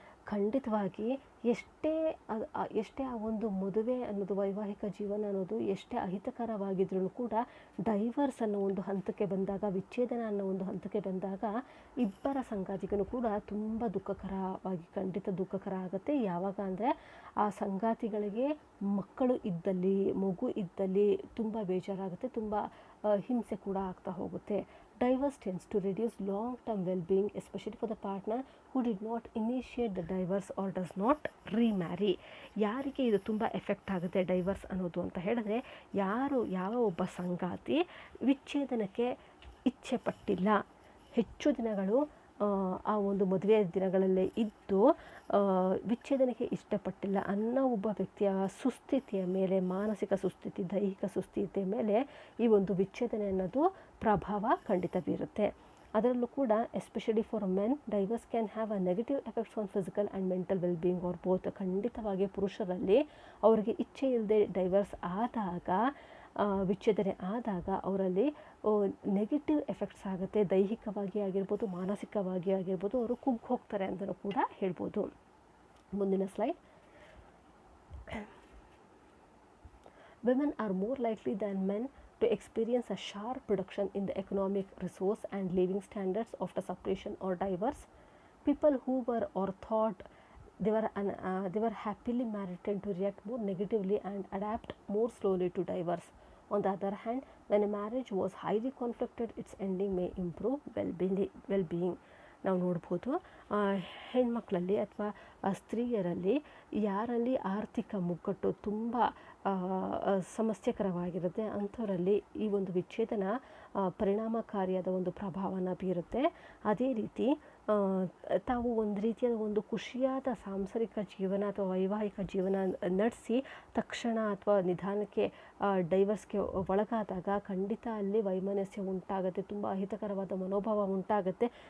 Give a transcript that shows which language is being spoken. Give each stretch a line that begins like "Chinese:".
Kannada: ಖಂಡಿತವಾಗಿ ಎಷ್ಟೇ ಆ ಒಂದು ಮದುವೆ ಅನ್ನೋದು, ವೈವಾಹಿಕ ಜೀವನ ಅನ್ನೋದು ಎಷ್ಟೇ ಅಹಿತಕರವಾಗಿದ್ರೂ ಕೂಡ ಡೈವರ್ಸ್ ಅನ್ನೋ ಒಂದು ಹಂತಕ್ಕೆ ಬಂದಾಗ, ವಿಚ್ಛೇದನ ಅನ್ನೋ ಒಂದು ಹಂತಕ್ಕೆ ಬಂದಾಗ ಇಬ್ಬರ ಸಂಗಾತಿಗೂ ಕೂಡ ತುಂಬ ಖಂಡಿತ ದುಃಖಕರ ಆಗುತ್ತೆ. ಯಾವಾಗ ಅಂದರೆ ಆ ಸಂಗಾತಿಗಳಿಗೆ ಮಕ್ಕಳು ಇದ್ದಲ್ಲಿ, ಮಗು ಇದ್ದಲ್ಲಿ ತುಂಬ ಬೇಜಾರಾಗುತ್ತೆ, ತುಂಬ ಹಿಂಸೆ ಕೂಡ ಆಗ್ತಾ ಹೋಗುತ್ತೆ.
English: Divorce tends to reduce long-term well-being, especially for the partner who did not initiate the divorce or does not remarry.
Kannada: ಯಾರಿಗೆ ಇದು ತುಂಬ ಎಫೆಕ್ಟ್ ಆಗುತ್ತೆ ಡೈವರ್ಸ್ ಅನ್ನೋದು ಅಂತ ಹೇಳಿದ್ರೆ, ಯಾವ ಒಬ್ಬ ಸಂಗಾತಿ ವಿಚ್ಛೇದನಕ್ಕೆ ಇಚ್ಛೆ ಪಟ್ಟಿಲ್ಲ, ಹೆಚ್ಚು ದಿನಗಳು ಆ ಒಂದು ಮದುವೆಯ ದಿನಗಳಲ್ಲೇ ಇದ್ದು ವಿಚ್ಛೇದನಕ್ಕೆ ಇಷ್ಟಪಟ್ಟಿಲ್ಲ ಅನ್ನೋ ಒಬ್ಬ ವ್ಯಕ್ತಿಯ ಸುಸ್ಥಿತಿಯ ಮೇಲೆ, ಮಾನಸಿಕ ಸುಸ್ಥಿತಿ, ದೈಹಿಕ ಸುಸ್ಥಿತಿಯ ಮೇಲೆ ಈ ಒಂದು ವಿಚ್ಛೇದನೆ ಅನ್ನೋದು ಪ್ರಭಾವ ಖಂಡಿತ ಬೀರುತ್ತೆ. ಅದರಲ್ಲೂ ಕೂಡ
English: Especially for men, divorce can have a negative effects on physical and mental wellbeing or both.
Kannada: ಖಂಡಿತವಾಗಿ ಪುರುಷರಲ್ಲಿ ಅವರಿಗೆ ಇಚ್ಛೆ ಇಲ್ಲದೆ ಡೈವರ್ಸ್ ಆದಾಗ, ವಿಚ್ಛೇದನೆ ಆದಾಗ ಅವರಲ್ಲಿ ನೆಗೆಟಿವ್ ಎಫೆಕ್ಟ್ಸ್ ಆಗುತ್ತೆ. ದೈಹಿಕವಾಗಿ ಆಗಿರ್ಬೋದು, ಮಾನಸಿಕವಾಗಿ ಆಗಿರ್ಬೋದು, ಅವರು ಕುಗ್ಗಿ ಹೋಗ್ತಾರೆ ಅಂತಲೂ ಕೂಡ ಹೇಳ್ಬೋದು. ಮುಂದಿನ slide.
English: Women are more likely than men to experience a sharp reduction in the economic resource and living standards after separation or divorce. People who were or thought they were happily married tend to react more negatively and adapt more slowly to divorce. On the other hand, when a marriage was highly conflicted, its ending may improve well-being.
Kannada: ನಾವು ನೋಡ್ಬೋದು, ಹೆಣ್ಮಕ್ಳಲ್ಲಿ ಅಥವಾ ಸ್ತ್ರೀಯರಲ್ಲಿ ಯಾರಲ್ಲಿ ಆರ್ಥಿಕ ಮುಗ್ಗಟ್ಟು ತುಂಬ ಸಮಸ್ಯೆಕರವಾಗಿರುತ್ತೆ ಅಂಥವರಲ್ಲಿ ಈ ಒಂದು ವಿಚ್ಛೇದನ ಪರಿಣಾಮಕಾರಿಯಾದ ಒಂದು ಪ್ರಭಾವನ ಬೀರುತ್ತೆ. ಅದೇ ರೀತಿ ತಾವು ಒಂದು ರೀತಿಯಾದ ಒಂದು ಖುಷಿಯಾದ ಸಾಂಸಾರಿಕ ಜೀವನ ಅಥವಾ ವೈವಾಹಿಕ ಜೀವನ ನಡೆಸಿ ತಕ್ಷಣ ಅಥವಾ ನಿಧಾನಕ್ಕೆ ಡೈವರ್ಸ್ಗೆ ಒಳಗಾದಾಗ ಖಂಡಿತ ಅಲ್ಲಿ ವೈಮನಸ್ಯ ಉಂಟಾಗುತ್ತೆ, ತುಂಬ ಅಹಿತಕರವಾದ ಮನೋಭಾವ ಉಂಟಾಗುತ್ತೆ.